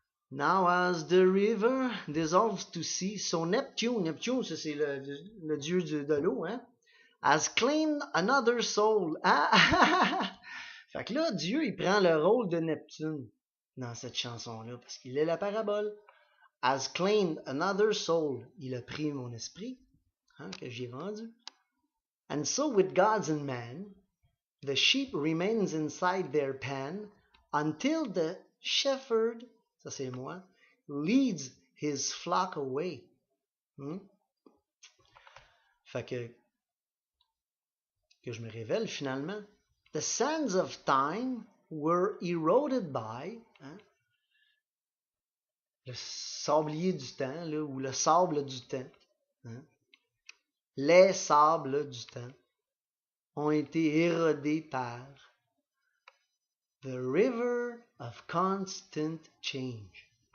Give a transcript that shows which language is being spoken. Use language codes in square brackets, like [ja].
[en] Now as the river dissolves to sea, so Neptune, [fr] ça c'est le dieu de l'eau, hein, [en] has claimed another soul. Ah! [fr] Fait que là, Dieu, il prend le rôle de Neptune dans cette chanson-là, parce qu'il est la parabole. [en] Has claimed another soul. [fr] Il a pris mon esprit, hein, que j'ai vendu. [en] And so with gods and man, the sheep remains inside their pen until the shepherd, [fr] ça c'est moi, [en] leads his flock away. [fr] Fait que je me révèle finalement. [en] The sands of time were eroded by, [fr] hein, le sablier du temps, là, ou le sable du temps. Hein, les sables du temps ont été érodés par [en] the river of constant change.